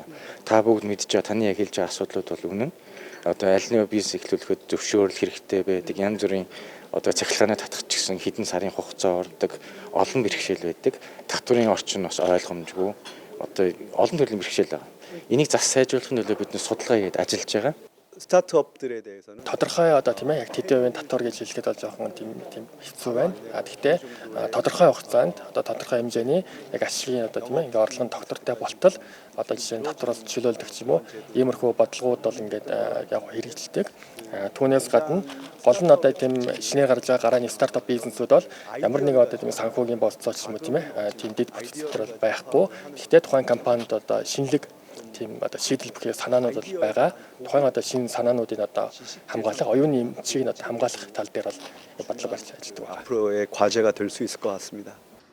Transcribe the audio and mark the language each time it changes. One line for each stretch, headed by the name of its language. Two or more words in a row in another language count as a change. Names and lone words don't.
Mongolian: Та бүгд мэдж байгаа таны яг хэлж байгаа асуудлууд бол үнэн. Аль нэг бизнес эхлүүлэхэд зөвшөөрөл хэрэгтэй байдаг. Янз бүрийн цахилгааны татах ч гэсэн хэдэн сарын хугацаа ордог, олон бэрхшээл байдаг. Татврын орчин бас ойлгомжгүй. Олон төрлийн бэрхшээл байгаа. Энийг зас сайжруулахын төлөө бид судалгаа хийгээд ажиллаж байгаа.
Korean: 스타트업들에 대해서는
Mongolian: тодорхой тийм яг тэдний татвар гэж хэлэхэд бол жоохон тийм хэцүү байна. Гэхдээ тодорхой хугацаанд тодорхой хэмжээний яг ашигын тийм ингээ орлого нь тогтвортой болтол жишээ нь татвараас чөлөөлдөг ч юм уу иймэрхүү бодлогууд бол ингээд яг хэрэгжилдэг. Түүнээс гадна гол нь тийм шинээр гарч байгаа гарааны стартап бизнесүүд бол ямар нэгэн тийм санхүүгийн болцоо ч юм уу тийм дэд бүтцээр бол байхгүй. Гэхдээ тухайн компанид шинэлэг тийм шийдэл бүхий санаанууд бол байгаа. Тухайн шинэ санаануудын хамгаалах, оюуны эмчийг хамгаалах тал дээр бол бодлого барьж ажилладаг байна.
Korean: 앞으로의 과제가 될 수 있을 것 같습니다.